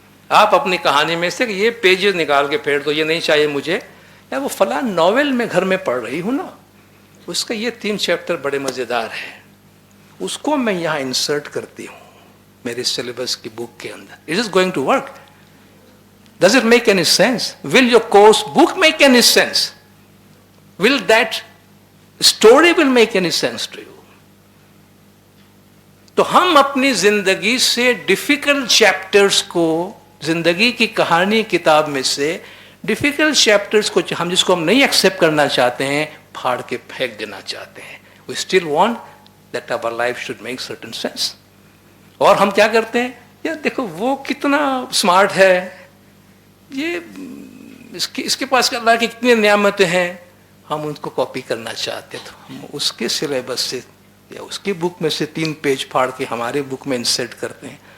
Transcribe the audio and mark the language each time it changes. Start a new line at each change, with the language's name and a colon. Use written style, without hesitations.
Urdu: آپ اپنی کہانی میں سے یہ پیجز نکال کے پھیر دو, یہ نہیں چاہیے مجھے. یا وہ فلاں ناول میں گھر میں پڑھ رہی ہوں نا, اس کا یہ 3 چیپٹر بڑے مزیدار ہیں, اس کو میں یہاں انسرٹ کرتی ہوں میرے سلیبس کی بک کے اندر.
English: It is going to work. Does it make any sense? Will your course book make any sense? Will that story will make any sense to you?
Urdu: تو ہم اپنی زندگی سے ڈیفیکلٹ چیپٹرز کو, زندگی کی کہانی کتاب میں سے ڈیفیکلٹ چیپٹرز کو, ہم جس کو ہم نہیں ایکسیپٹ کرنا چاہتے ہیں, پھاڑ کے پھینک دینا چاہتے ہیں.
English: We still want that our life should make certain sense.
Urdu: اور ہم کیا کرتے ہیں, یار دیکھو وہ کتنا اسمارٹ ہے, یہ اس کے پاس اللہ کی کتنی نعمتیں ہیں, ہم ان کو کاپی کرنا چاہتے ہیں, تو ہم اس کے سلیبس سے یا اس کی بک میں سے 3 پیج پھاڑ کے ہماری بک میں انسرٹ کرتے ہیں.